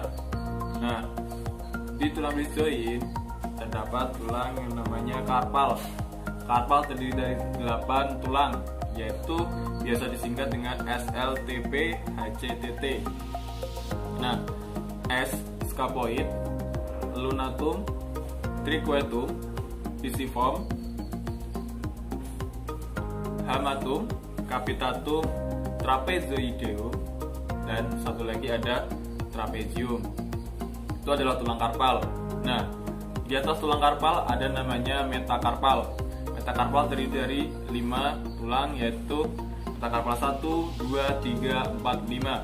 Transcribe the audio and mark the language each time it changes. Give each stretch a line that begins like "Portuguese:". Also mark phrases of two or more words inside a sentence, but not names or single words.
Indonesian: Nah, di tulang wrist joint terdapat tulang yang namanya karpal. Karpal terdiri dari 8 tulang, yaitu biasa disingkat dengan SLTP, HCTT.
Latin: Nah, S scapoid, lunatum, triquetum, pisiform, hamatum, capitatum, trapezoideum,
Indonesian: dan satu lagi ada trapezium. Itu adalah tulang karpal. Nah, di atas tulang karpal ada namanya metakarpal. Metakarpal terdiri dari 5 tulang, yaitu metakarpal 1, 2, 3, 4, 5.